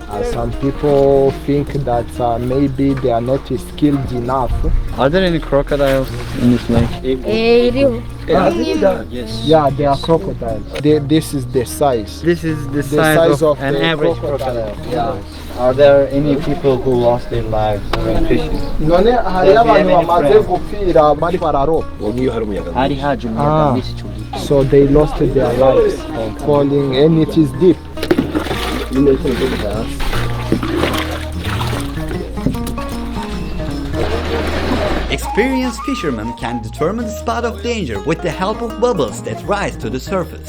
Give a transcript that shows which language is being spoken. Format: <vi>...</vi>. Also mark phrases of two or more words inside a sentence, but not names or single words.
<en>Some people think that maybe they are not skilled enough. Are there any crocodiles in this lake? Yes. Yeah, they are crocodiles. This is the size. This is the The size of an the average crocodile. Yeah. Are there any people who lost their lives when fishing?</en> <rw>None hariyo abantu bamaze gupfira bari bararoba.</rw> <en>So they lost their lives falling, and it is deep. Experienced fishermen can determine the spot of danger with the help of bubbles that rise to the surface.</en>